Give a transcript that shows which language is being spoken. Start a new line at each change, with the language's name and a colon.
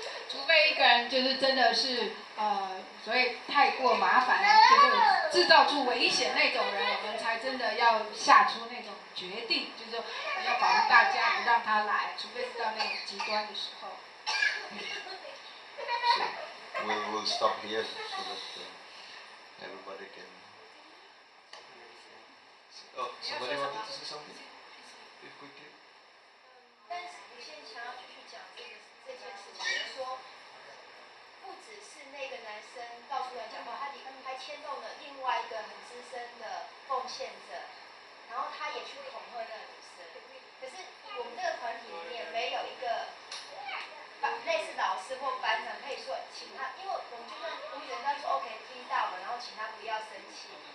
Chinese: 除非一个人就是真的是所以太过麻烦，就是制造出危险那种人，我们才真的要下出那种决定，就是说要保护大家，不让他来，除非是到那种极端的时候。
English: So we'll stop here so that everybody can. Oh, somebody wanted to say something? Quickly.
Chinese: 但是我现在想要继续讲这件事情，就是说，不只是那个男生到处乱讲话，他还牵动了另外一个很资深的奉献者，然后他也去恐吓那个女生。可是我们这个团体里面没有一个类似老师或班长可以说请他，因为我们就算我们只能说 OK 听到了，然后请他不要生气。